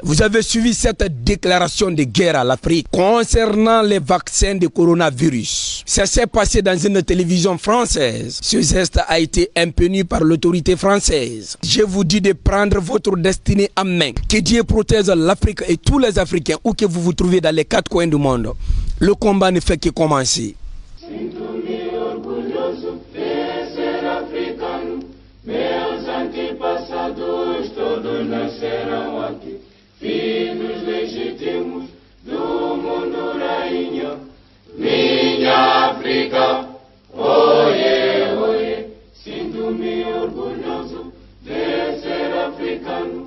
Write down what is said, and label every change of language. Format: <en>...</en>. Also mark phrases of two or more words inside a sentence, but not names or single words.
<fr>Vous avez suivi cette déclaration de guerre à l'Afrique concernant les vaccins de coronavirus. Ça s'est passé dans une télévision française. Ce geste a été impuni par l'autorité française. Je vous dis de prendre votre destinée en main. Que Dieu protège l'Afrique et tous les Africains où que vous vous trouvez dans les 4 coins du monde. Le combat ne fait que commencer.</fr> <pt>Todos nascerão aqui, filhos legítimos do mundo, rainha. Minha África, oie, oie, sinto-me orgulhoso de ser africano.</pt>